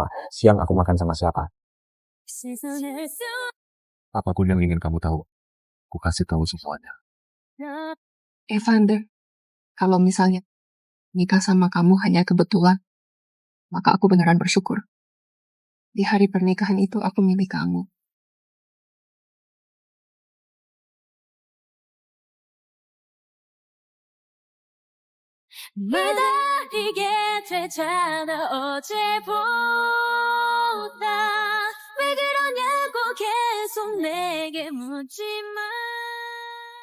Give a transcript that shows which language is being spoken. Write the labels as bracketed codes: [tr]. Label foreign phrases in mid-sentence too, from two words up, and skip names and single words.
[id] Siang aku makan sama siapa. Apapun yang ingin kamu tahu, aku kasih tahu semuanya. Evander, kalau misalnya nikah sama kamu hanya kebetulan, maka aku beneran bersyukur. Di hari pernikahan itu aku milih kamu. [ko] 기다리게 되잖아 어제보다 왜 그러냐고 계속 내게 묻지마